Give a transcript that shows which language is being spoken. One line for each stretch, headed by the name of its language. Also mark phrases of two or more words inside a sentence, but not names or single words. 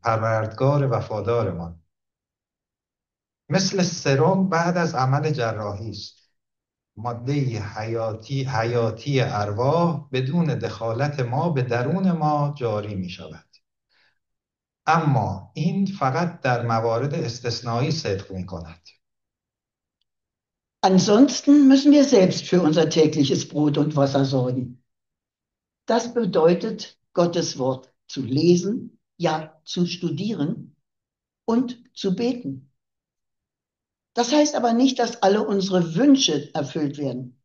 Persian: پروردگار وفادارمان مثل سرم بعد از عمل جراحی است. ماده حیاتی ارواح بدون دخالت ما به درون ما جاری می شود. اما این فقط در موارد استثنایی صدق می کند.
German: Ansonsten müssen wir selbst für unser tägliches Brot und Wasser sorgen. Das bedeutet, Gottes Wort zu lesen, ja zu studieren und zu beten. Das heißt aber nicht, dass alle unsere Wünsche erfüllt werden.